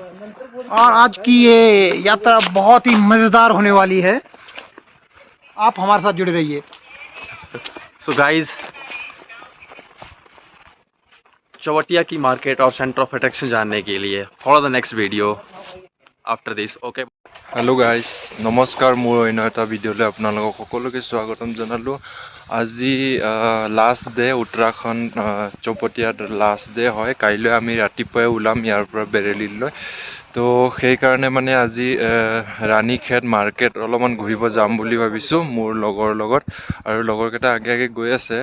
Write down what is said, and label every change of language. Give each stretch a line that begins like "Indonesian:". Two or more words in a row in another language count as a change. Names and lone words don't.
Hindi: और आज की ये यात्रा बहुत ही मजेदार होने वाली है, आप हमारे साथ जुड़े रहिए.
English: so guys,
Hindi: चवटिया की मार्केट और
English: centre of attraction
Hindi: जानने के लिए
English: follow the next video after this.
Hindi: ओके.
English: hello guys,
Assamese: नमस्कार. मोर अন্য এটা ভিডিঅ'লৈ আপোনালোকক সকলোকে স্বাগতম জনালোঁ. আজি
English: last day,
Assamese: উত্তৰাখণ্ড চৌপটীয়াত
English: last day
Assamese: হয়. কাইলৈ আমি ৰাতিপুৱাই ওলাম ইয়াৰ পৰা বেৰেলীলৈ. তো সেইকাৰণে মানে আজি ৰাণীখেত মাৰ্কেট অলপমান ঘূৰিব যাম বুলি ভাবিছোঁ মোৰ লগৰ লগত, আৰু লগৰকেইটা আগে আগে গৈ আছে.